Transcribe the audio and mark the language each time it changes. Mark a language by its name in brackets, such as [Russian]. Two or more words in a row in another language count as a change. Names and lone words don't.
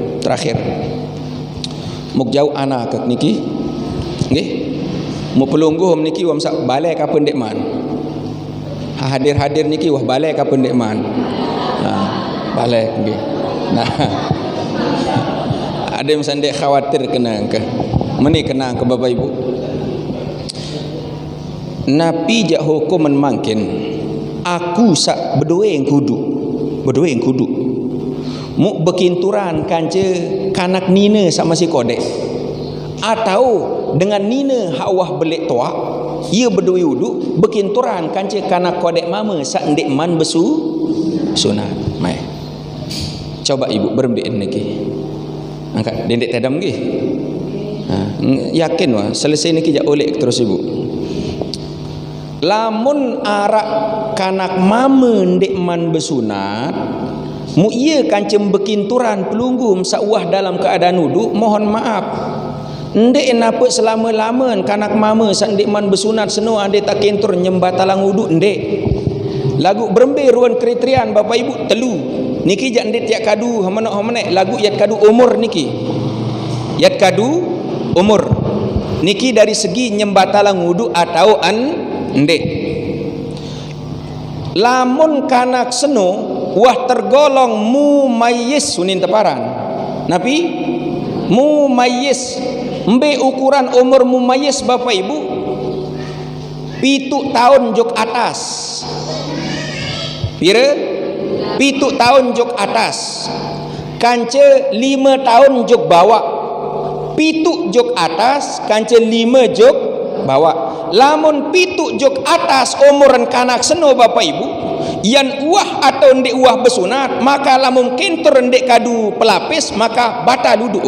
[Sasak] muk jauh anak kek niki nggih mu pelungguh niki wam sak balai kapan dek man hadir niki wah balai kapan dek man balai nggih nah ada yang sandek khawatir kena ke meni kena ke Bapak Ibu napi jak hukum mangkin aku sak bedoe yang kudu mu bekinturan kanca kanak nina sama si kodek atau dengan nina hawah belik tua ia bedoe wudu bekinturan kanca kanak kodek mama sak ndek man besu sunat mai coba ibu berembik niki angkat dendek tadam nggih yakin wah selesai niki jak oleh terus ibu lamun arak kanak mama ndek man besunat mu iya kancem bekinturan pelunggum sawah [Indonesian] dalam keadaan [Sasak] wudu [Indonesian] mohon maaf [Sasak] ndek napa selama-lama kanak mama sak ndek man besunat seno ande tak kentur nyembatalang wudu ndek lagu berembe ruan kriterian Bapak Ibu telu niki jak ndek jak kadu hamanok lagu yat kadu umur niki yat kadu umur niki dari segi nyembatalang wudu atau ndek lamun kanak seno wah tergolong mumayyiz sunin teparan napi mumayyiz mbe [Indonesian] ukuran umur [Sasak] mumayyiz Bapak Ibu 7 tahun jok atas pira 7 tahun jok atas kance 5 tahun jok bawah 7 jok atas kance 5 jok bawah lamun 7 jok atas umuran kanak seno Bapak Ibu yang uah atau ndek uah besunat maka lamun kentur ndek kadu pelapis [Indonesian] maka batal